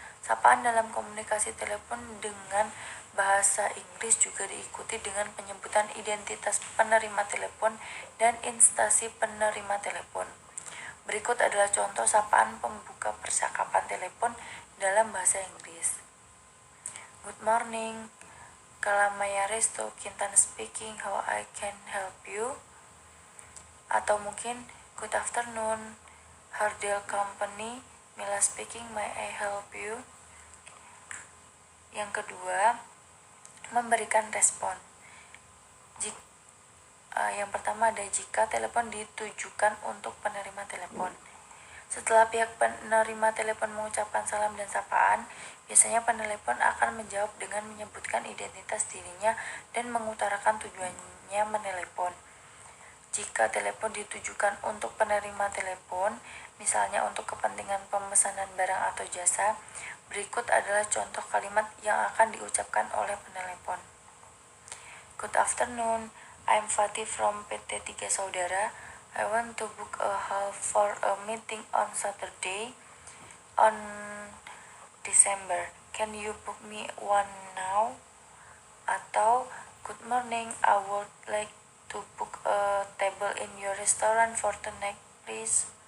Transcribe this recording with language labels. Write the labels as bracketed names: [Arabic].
[Indonesian] Sapaan dalam komunikasi telepon dengan bahasa Inggris juga diikuti dengan penyebutan identitas penerima telepon dan instansi penerima telepon. Berikut adalah contoh sapaan pembuka percakapan telepon dalam bahasa Inggris. [English] Good morning, Kalamaya Resto Kintan speaking, how I can help you? [Indonesian] Atau mungkin [English] good afternoon, Hardel Company, Mila speaking, may I help you? [Indonesian] Yang kedua, memberikan respon. Yang pertama ada jika telepon ditujukan untuk penerima telepon. Setelah pihak penerima telepon mengucapkan salam dan sapaan, biasanya penelepon akan menjawab dengan menyebutkan identitas dirinya dan mengutarakan tujuannya menelepon. Jika telepon ditujukan untuk penerima telepon, misalnya untuk kepentingan pemesanan barang atau jasa, berikut adalah contoh kalimat yang akan diucapkan oleh penelepon. [English] Good afternoon, I'm Fatih from PT 3 Saudara. I want to book a hall for a meeting on Saturday on December. Can you book me one now? Atau, good morning, I would like to book a table in your restaurant for tonight, please.